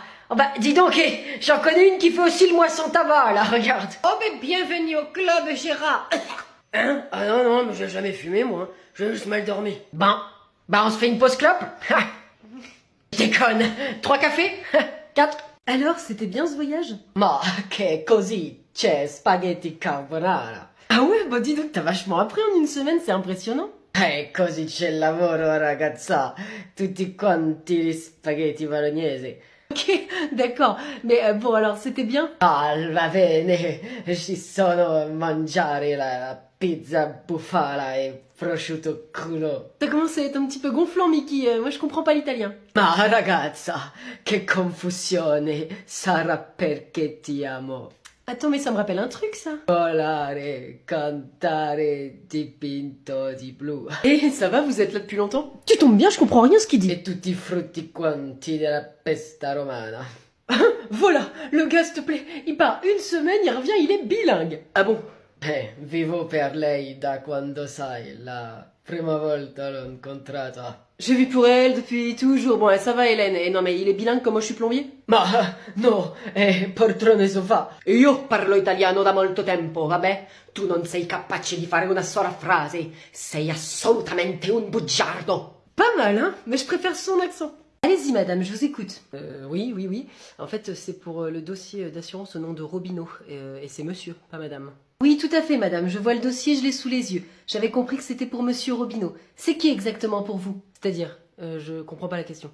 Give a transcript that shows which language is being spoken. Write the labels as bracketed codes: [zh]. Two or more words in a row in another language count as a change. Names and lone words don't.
[fr] Oh bah, dis donc, j'en connais une qui fait aussi le moisson tabac, là, regarde. Oh, mais bienvenue au club, Gérard. Hein? Ah non, mais j'ai jamais fumé, moi. J'ai juste mal dormi. Bon, bah on se fait une pause clope? Je déconne. 3 cafés? 4? Alors, c'était bien ce voyage? [it] Ma che così c'è spaghetti carbonara. [fr] Ah ouais, bah dis donc, t'as vachement appris en une semaine, c'est impressionnant. [it] Così c'è il lavoro, ragazza. Tutti quanti gli spaghetti bolognesi. [fr] Ok, d'accord. Mais bon, alors, c'était bien? [it] Ah, va bene. Ci sono mangiare la pizza bufala e prosciutto crudo. [fr] T'as commencé à être un petit peu gonflant, Mickey. Moi, je comprends pas l'italien. [it] Ma ragazza, che confusione. Sarà perché ti amo. [fr] Attends, mais ça me rappelle un truc, ça. [it] Volare, cantare, dipinto di blu. [fr] Eh, ça va, vous êtes là depuis longtemps? Tu tombes bien, je comprends rien ce qu'il dit. [it] E tutti i frutti quanti della pesta romana. [fr] Voilà, le gars, s'il te plaît, il part 1 semaine, il revient, il est bilingue. Ah bon? [it] Vivo per lei da quando sai, la prima volta l'ho incontrata. [fr] J'ai vu pour elle depuis toujours. Bon, ça va, Hélène. Et non, mais il est bilingue comme moi, je suis plombier? [it] Ma no, poltrone sofà. Io parlo italiano da molto tempo, vabbè? Tu non sei capace di fare una sola frase. Sei assolutamente un bugiardo. [fr] Pas mal, hein? Mais je préfère son accent. Allez-y, madame, je vous écoute. Oui. En fait, c'est pour le dossier d'assurance au nom de Robineau. Et c'est monsieur, pas madame. Oui, tout à fait, madame. Je vois le dossier, je l'ai sous les yeux. J'avais compris que c'était pour monsieur Robineau. C'est qui exactement pour vous? C'est-à-dire, je comprends pas la question.